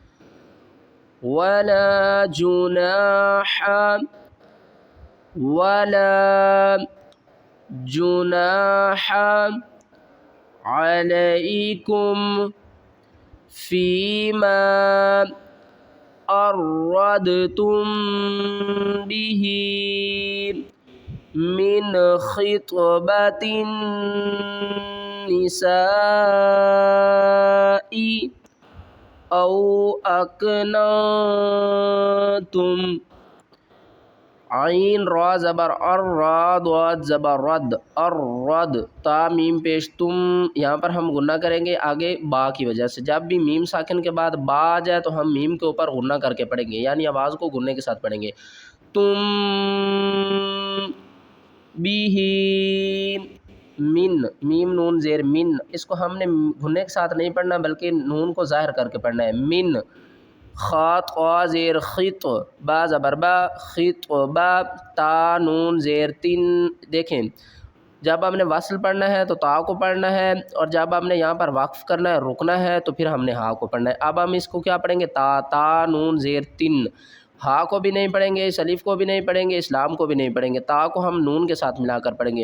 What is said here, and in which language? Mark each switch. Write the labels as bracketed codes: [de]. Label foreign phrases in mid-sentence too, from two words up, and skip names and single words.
[ar] ولا جناح علیکم فیما اردتم به من خطبۃ النساء او اکننتم، [ur] عین را زبر را ضاد زبر رد الرد، تا میم پیش تم، یہاں پر ہم غنہ کریں گے آگے با کی وجہ سے۔ جب بھی میم ساکن کے بعد با آ جائے تو ہم میم کے اوپر غنہ کر کے پڑھیں گے، یعنی آواز کو غنے کے ساتھ پڑھیں گے۔ تم بھی من، میم نون زیر من، اس کو ہم نے غنے کے ساتھ نہیں پڑھنا بلکہ نون کو ظاہر کر کے پڑھنا ہے۔ من، خات قا زیر خط، با زبر با، خط با، تا نون زیر تن۔ دیکھیں جب ہم نے وصل پڑھنا ہے تو تا کو پڑھنا ہے، اور جب ہم نے یہاں پر وقف کرنا ہے رکنا ہے تو پھر ہم نے ہا کو پڑھنا ہے۔ اب ہم اس کو کیا پڑھیں گے؟ تا نون زیر تن، ہا کو بھی نہیں پڑھیں گے، اس الف کو بھی نہیں پڑھیں گے، اسلام کو بھی نہیں پڑھیں گے، تا کو ہم نون کے ساتھ ملا کر پڑھیں گے۔